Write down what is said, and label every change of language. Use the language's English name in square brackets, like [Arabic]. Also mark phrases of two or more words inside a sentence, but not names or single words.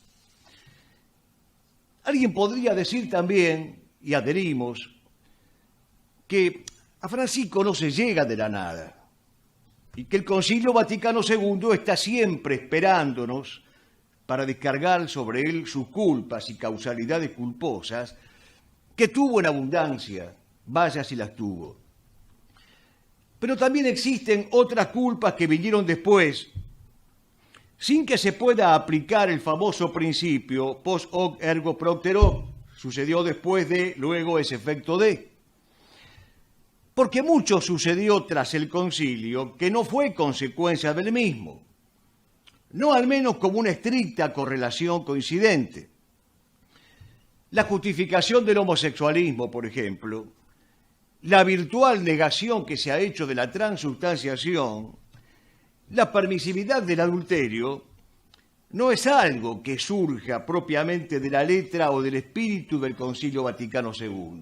[Spanish] Alguien podría decir también, y adherimos, que a Francisco no se llega de la nada y que el Concilio Vaticano II está siempre esperándonos para descargar sobre él sus culpas y causalidades culposas, que tuvo en abundancia, vaya si las tuvo. Pero también existen otras culpas que vinieron después, sin que se pueda aplicar el famoso principio [Latin] post hoc ergo propter hoc, [Spanish] sucedió después de, luego es efecto de. Porque mucho sucedió tras el concilio que no fue consecuencia del mismo, no al menos como una estricta correlación coincidente. La justificación del homosexualismo, por ejemplo, la virtual negación que se ha hecho de la transubstanciación, la permisividad del adulterio, no es algo que surja propiamente de la letra o del espíritu del Concilio Vaticano II.